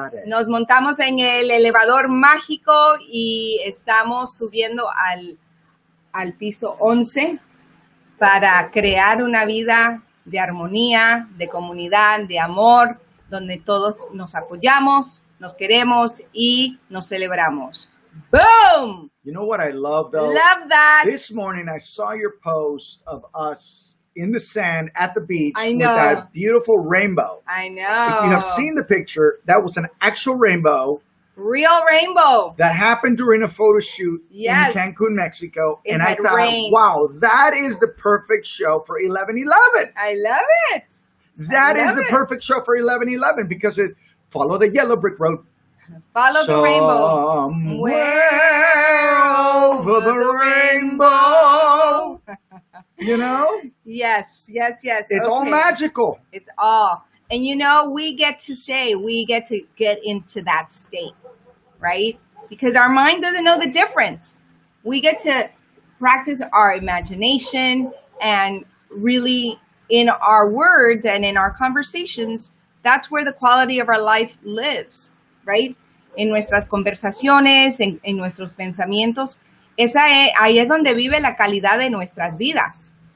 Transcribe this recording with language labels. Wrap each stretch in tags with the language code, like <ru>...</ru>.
<es>Nos montamos en el elevador mágico y estamos subiendo al piso 11 para crear una vida de armonía, de comunidad, de amor, donde todos nos apoyamos, nos queremos y nos celebramos.</es> <en>Boom! You know what I love, though? Love that. This morning, I saw your post of us in the sand at the beach I know. with that beautiful rainbow. I know. If you have seen the picture, that was an actual rainbow. Real rainbow. That happened during a photo shoot in Cancun, Mexico. And I thought, wow, that is the perfect show for 11/11. I love it. That is the perfect show for 11/11 because it follow the yellow brick road. Follow the rainbow. Somewhere over the rainbow. You know? Yes. It's all magical. It's all. And we get to get into that state, right? Because our mind doesn't know the difference. We get to practice our imagination and really in our words and in our conversations, that's where the quality of our life lives, right?</en> <es>En nuestras conversaciones, en nuestros pensamientos, ahí es donde vive la calidad de nuestras vidas.</es>